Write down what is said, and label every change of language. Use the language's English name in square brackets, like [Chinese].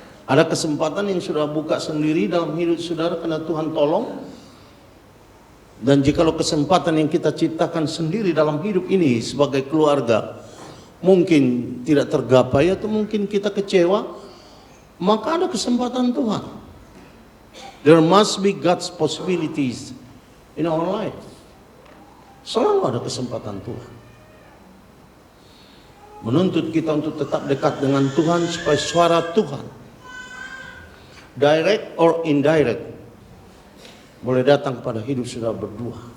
[Indonesian] Ada kesempatan yang sudah buka sendiri dalam hidup saudara karena Tuhan tolong. Dan jikalau kesempatan yang kita ciptakan sendiri dalam hidup ini sebagai keluarga mungkin tidak tergapai, atau mungkin kita kecewa, maka ada kesempatan Tuhan. [English] There must be God's possibilities in our life. [Indonesian] Selalu ada kesempatan Tuhan. Menuntut kita untuk tetap dekat dengan Tuhan supaya suara Tuhan, [English] direct or indirect, [Indonesian] boleh datang pada hidup saudara berdua.